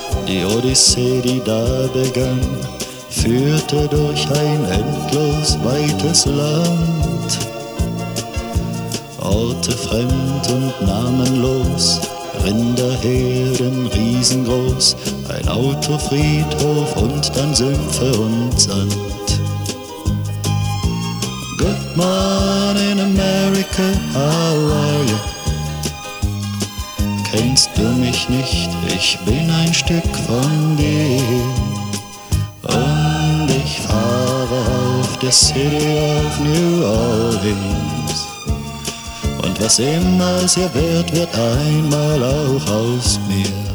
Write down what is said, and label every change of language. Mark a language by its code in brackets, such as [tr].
[de] Die Odyssee, die da begann, führte durch ein endlos weites Land. Orte fremd und namenlos, Rinderherden riesengroß, ein Autofriedhof und dann Sümpfe und Sand. [en] Good morning America, how are you? [de] Kennst du mich nicht, ich bin ein Stück von dir. Und ich fahre auf der City of New Orleans. Und was immer es hier wird, wird einmal auch aus mir.